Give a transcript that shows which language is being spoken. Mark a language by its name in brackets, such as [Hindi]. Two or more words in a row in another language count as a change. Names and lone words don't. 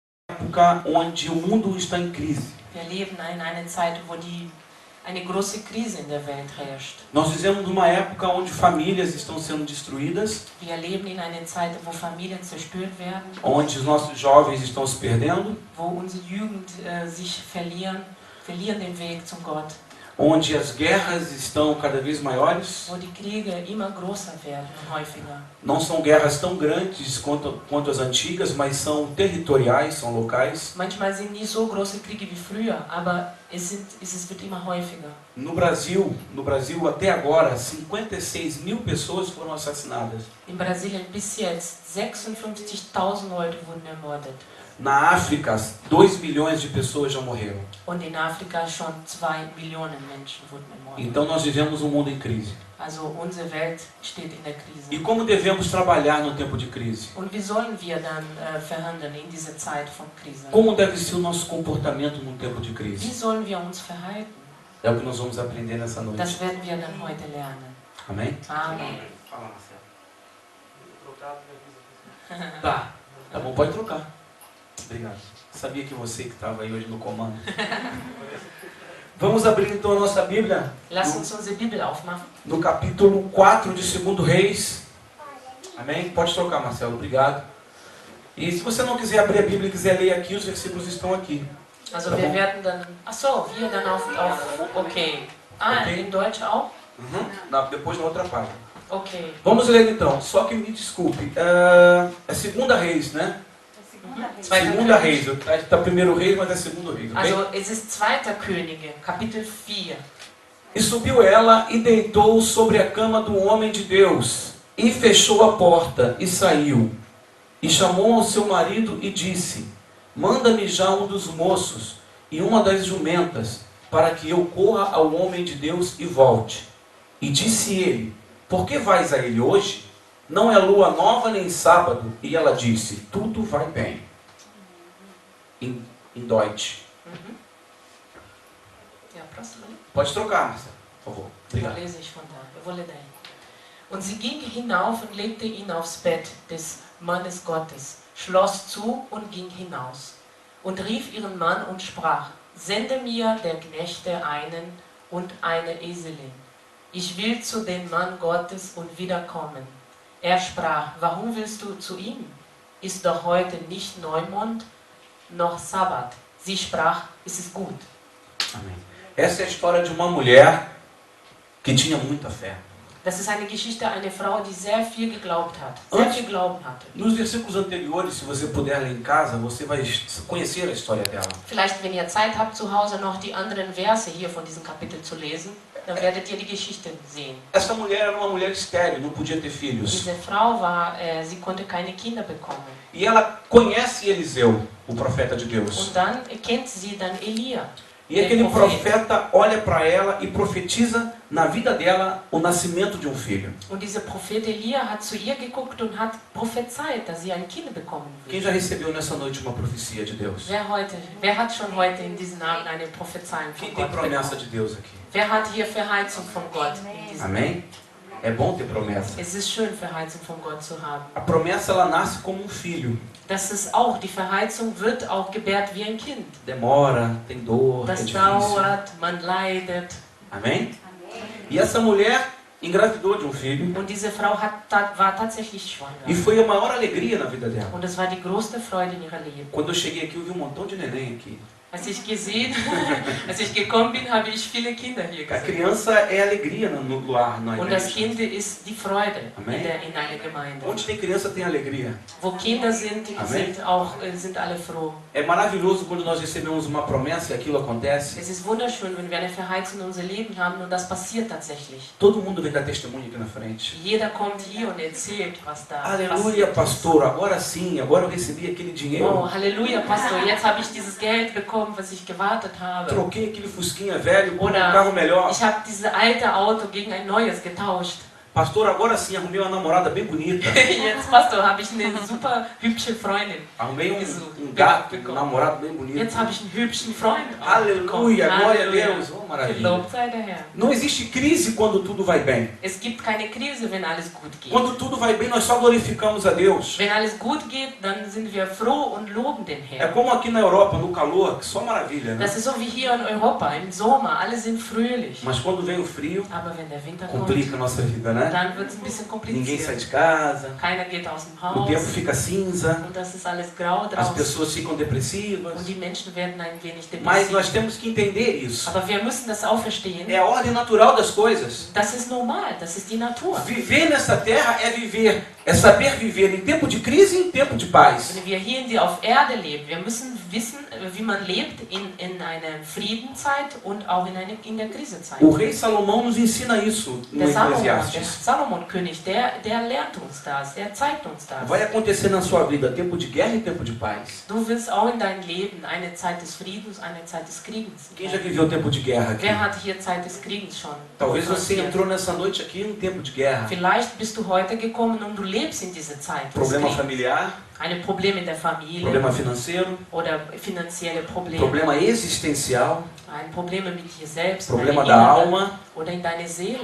[Portuguese] época onde o mundo está em crise. [German] Wir leben in einer Zeit, wo eine große Krise in der Welt herrscht. [Portuguese] Nós vivemos numa época onde famílias estão sendo destruídas, [German] Wir leben in einer Zeit, wo Familien zerstört werden, [Portuguese] onde os nossos jovens estão se perdendo, [German] wo unsere Jugend sich verlieren den Weg zum Gott, [Portuguese] onde as guerras estão cada vez maiores. [German] wo die Kriege immer größer werden und häufiger. [Portuguese] Não são guerras tão grandes quanto as antigas, mas são territoriais, são locais. [German] Manchmal sind nicht so große Kriege wie früher, aber es wird immer häufiger. [Portuguese] No Brasil até agora, 56 mil pessoas foram assassinadas. [German] In Brasilien bis jetzt 56.000 Leute wurden ermordet. [Portuguese] Na África, 2 milhões de pessoas já morreram. [German] Und in Afrika schon 2 Millionen Menschen wurden ermordet. [Portuguese] Então nós vivemos um mundo em crise. [German] Also unsere Welt steht in der Krise. [Portuguese] E como devemos trabalhar no tempo de crise? [German] Und wie sollen wir dann verhandeln in dieser Zeit von Krise? [Portuguese] Como deve ser o nosso comportamento no tempo de [German] Wie [Portuguese] crise? [German] sollen wir uns verhalten? [Portuguese] É o que nós vamos aprender nessa noite. [German] Das werden wir dann heute lernen. [Portuguese] Amém? [German] Amen. [Portuguese] Fala, Marcelo. Tá bom, pode trocar. Obrigado. Sabia que você que estava aí hoje no comando. Vamos abrir então a nossa Bíblia Lass uns unsere Bibel aufmachen. no capítulo 4 de 2 Reis. Amém? Pode trocar, Marcelo. Obrigado. E se você não quiser abrir a Bíblia e quiser ler aqui, os versículos estão aqui. [German] Also [Portuguese] Tá [German] wir [Portuguese] bom? [German] werden dann... Ach so, wir dann auf okay. Okay. In Deutsch auch? [Portuguese] Depois na outra página. Okay. Vamos ler então. Só que me desculpe. É 2 Reis, né? Segunda Reis. Está 1 Reis, mas é 2 Reis. Okay? [German] Also es ist 2. Könige, Kapitel 4. [Portuguese] E subiu ela e deitou sobre a cama do homem de Deus, e fechou a porta, e saiu. E chamou ao seu marido e disse: Manda-me já um dos moços e uma das jumentas, para que eu corra ao homem de Deus e volte. E disse ele: Por que vais a ele hoje? Não é lua nova nem sábado. E ela disse: Tudo vai bem. Em Deutsch. [German] Ja, [Portuguese] próximo. Pode trocar, Marcelo, por favor. Obrigado. [German] Lese ich von da. [Portuguese] Eu vou ler daí. [German] Und sie ging hinauf und legte ihn aufs Bett des Mannes Gottes, schloss zu und ging hinaus und rief ihren Mann und sprach: Sende mir der Knechte einen und eine Eselin. Ich will zu dem Mann Gottes und wiederkommen. Er sprach: Warum willst du zu ihm? Ist doch heute nicht Neumond noch Sabbat. Sie sprach: Es ist gut. [Portuguese] Amém. Essa é a história de uma mulher que tinha muita fé. [German] Das ist eine Geschichte einer Frau, die sehr viel geglaubt hat, sehr viel Glauben hatte. [Portuguese] Nos versículos anteriores, se você puder ler em casa, você vai conhecer a história dela. [German] Vielleicht, wenn ihr Zeit habt, zu Hause noch die anderen Verse hier von diesem Kapitel zu lesen, dann werdet ihr die Geschichte sehen. [Portuguese] Essa mulher era uma mulher estéril, não podia ter filhos. [German] Diese Frau sie konnte keine Kinder bekommen. [Portuguese] E ela conhece Eliseu, o profeta de Deus. [German] Und dann kennt sie dann Elia. [Portuguese] E aquele profeta olha para ela e profetiza na vida dela o nascimento de um filho. [German] Und dieser Prophet Elia hat zu ihr geguckt und hat prophezeit, dass sie ein Kind bekommen [Portuguese] Quem [German] wird. [Portuguese] já recebeu nessa noite uma profecia de Deus? [German] Wer hat schon heute in diesem Abend eine Prophezeiung [Portuguese] Quem [German] von [Portuguese] tem [German] Gott [Portuguese] promessa [German] bekommen? [Portuguese] de Deus aqui? [German] Wer hat hier Verheißung von Gott? In diesem [Portuguese] Amém? É bom ter promessa. [German] Es ist schön, Verheißung von Gott zu haben. [Portuguese] A promessa ela nasce como um filho. [German] Das ist auch, die Verheißung wird auch gebärt wie ein Kind. [Portuguese] Demora, tem dor, é [German] Das [Portuguese] difícil. [German] dauert, man leidet. [Portuguese] Amém? E essa mulher engravidou de um filho. [German] Und diese Frau war tatsächlich schwanger. [Portuguese] E foi a maior alegria na vida dela. [German] Und es war die größte Freude in ihrer Leben. [Portuguese] Quando eu cheguei aqui, eu vi um montão de neném aqui. [German] Als ich gekommen bin, habe ich viele Kinder hier [Portuguese] A [German] gesehen. [Portuguese] criança é alegria no lar, na [German] Und das [Portuguese] igreja. [German] Kind ist die Freude Amen. in einer Gemeinde. [Portuguese] Onde tem criança tem alegria. [German] Wo Kinder sind, Amen. sind alle froh. [Portuguese] É maravilhoso quando nós recebemos uma promessa e aquilo acontece. [German] Es ist wunderschön, wenn wir eine Verheißung in unser Leben haben und das passiert tatsächlich. [Portuguese] Todo mundo vem dar testemunho aqui na frente. [German] Jeder kommt hier und erzählt, was da [Portuguese] Aleluia, [German] passiert. [Portuguese] pastor, agora sim, agora eu recebi aquele dinheiro. [German] Oh, Halleluja, Pastor, jetzt habe ich dieses Geld bekommen, was ich gewartet habe. [Portuguese] Troquei aquele fusquinha velho por um [German] Oder [Portuguese] carro melhor. [German] ich habe dieses alte Auto gegen ein neues getauscht. [Portuguese] Pastor, agora sim, arrumei uma namorada bem bonita. [German] Jetzt, Pastor, habe ich eine super hübsche Freundin. [Portuguese] Arrumei gato, um namorado bem bonito. [German] Jetzt habe ich einen hübschen Freund. [Portuguese] Aleluia, glória a [German] Halleluja. [Portuguese] Deus. Oh, maravilha. [German] Gelobt sei der Herr. [Portuguese] Não existe crise quando tudo vai bem. [German] Es gibt keine Krise, wenn alles gut geht. [Portuguese] Quando tudo vai bem, nós só glorificamos a Deus. [German] Wenn alles gut geht, dann sind wir froh und loben den [Portuguese] É [German] Herrn. [Portuguese] como aqui na Europa, no calor, que só maravilha, né? [German] Das ist so wie hier in Europa, im Sommer, alle sind fröhlich. [Portuguese] Mas quando vem o frio, [German] Aber wenn der Winter kommt, [Portuguese] complica a nossa vida, né? [German] dann wird es ein bisschen [Portuguese] Ninguém sai [German] kompliziert. [Portuguese] de casa, [German] Keiner geht aus dem [Portuguese] o tempo [German] Haus [Portuguese] fica cinza, [German] und das ist alles grau [Portuguese] as [German] draußen [Portuguese] pessoas ficam depressivas. [German] und die Menschen werden ein wenig [Portuguese] Mas nós [German] depressiv. [Portuguese] temos que entender isso. [German] Aber wir müssen das auch verstehen. [Portuguese] É a ordem natural das coisas. [German] Das ist normal, das ist die Natur. [Portuguese] Viver nessa terra é viver, é saber viver em tempo de crise e em tempo de paz. [German] Wenn wir hier auf Erde leben, wir müssen wissen, wie man lebt in einer Friedenzeit und auch in der Krisenzeit. [Portuguese] O rei Salomão nos ensina isso no [German] Der [Portuguese] Eclesiastes. [German] Salomon-König, der lehrt uns das, der zeigt uns das. [Portuguese] Vai acontecer na sua vida tempo de guerra e tempo de paz. [German] Du wirst auch in deinem Leben eine Zeit des Friedens, eine Zeit des Krieges. [Portuguese] Quem já viveu tempo de guerra aqui? [German] Wer hat hier Zeit des Krieges schon? [Portuguese] Talvez você [German] passiert? [Portuguese] entrou nessa noite aqui em tempo de guerra. [German] Vielleicht bist du heute gekommen und du lebst in dieser Zeit des [Portuguese] Problema [German] Krieges. [Portuguese] familiar, [German] Eine Probleme in der Familie [Portuguese] problema financeiro, [German] oder finanzielle Probleme. [Portuguese] problema existencial, [German] Ein Problem mit dir selbst, [Portuguese] problema [German] deinem [Portuguese] da [German] Inneren [Portuguese] alma, [German] oder in deiner Seele.